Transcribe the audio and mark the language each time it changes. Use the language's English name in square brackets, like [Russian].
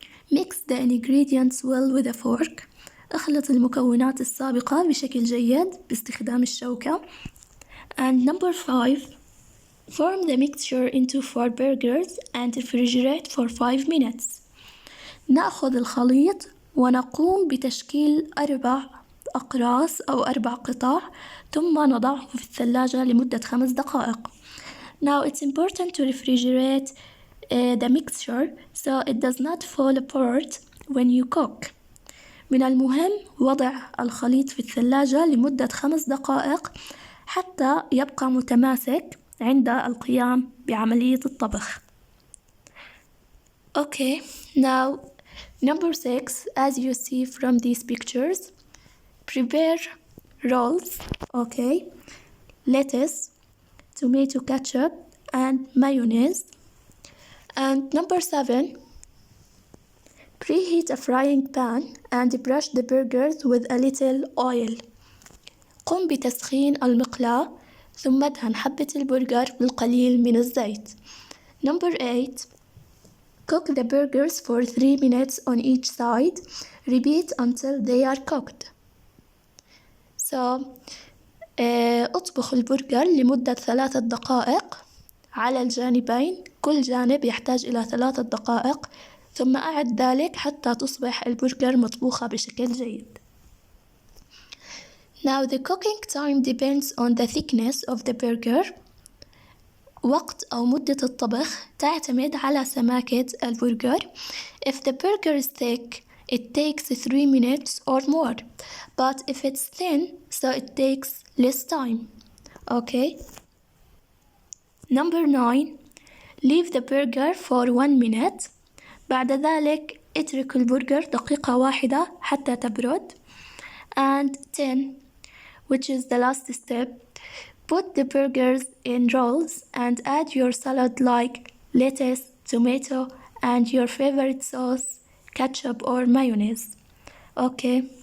[English] Mix the ingredients well with a fork. [Arabic] اخلط المكونات السابقة بشكل جيد باستخدام الشوكة. [English] And number 5. Form the mixture into 4 burgers and refrigerate for 5 minutes. [Arabic] نأخذ الخليط ونقوم بتشكيل 4 أقراص أو 4 قطع ثم نضعه في الثلاجة لمدة 5 دقائق. [English] Now it's important to refrigerate the mixture so it does not fall apart when you cook. [Arabic] من المهم وضع الخليط في الثلاجة لمدة 5 دقائق حتى يبقى متماسك عند القيام بعملية الطبخ. [English] Okay, now number 6, as you see from these pictures, prepare rolls, okay, lettuce, tomato ketchup and mayonnaise. And number 7, preheat a frying pan and brush the burgers with a little oil. [Arabic] قم بتسخين المقلاة ثم ادهن حبة البرجر بالقليل من الزيت. [English] Number 8. Cook the burgers for 3 minutes on each side. Repeat until they are cooked. [Arabic] So, اطبخ البرجر لمدة 3 دقائق على الجانبين. كل جانب يحتاج إلى 3 دقائق. ثم أعد ذلك حتى تصبح البرجر مطبوخة بشكل جيد. [English] Now the cooking time depends on the thickness of the burger. [Arabic] وقت أو مدة الطبخ تعتمد على سماكة البرجر. [English] If the burger is thick, it takes 3 minutes or more. But if it's thin, so it takes less time. Okay? Number 9. Leave the burger for 1 minute. [Arabic] بعد ذلك اترك البرجر دقيقة واحدة حتى تبرد. [English] And 10, which is the last step, put the burgers in rolls and add your salad like lettuce, tomato and your favorite sauce, ketchup or mayonnaise. Okay.